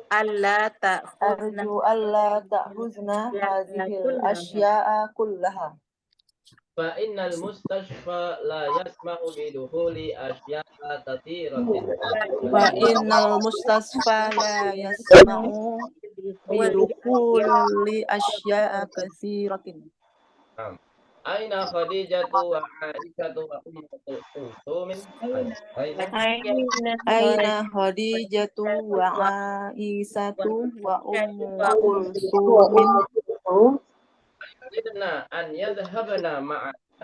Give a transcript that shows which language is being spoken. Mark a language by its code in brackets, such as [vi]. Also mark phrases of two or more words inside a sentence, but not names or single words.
[ar] ألا تأخذن هذه الأشياء كلها. فإن المستشفى لا يسمح بدخول أشياء كثيرة. فإن المستشفى لا يسمح بدخول أشياء كثيرة. أين خديجة وعائشة وأم كلثوم? أين خديجة وعائشة وأم كلثوم? يردن أن يذهبن معنا.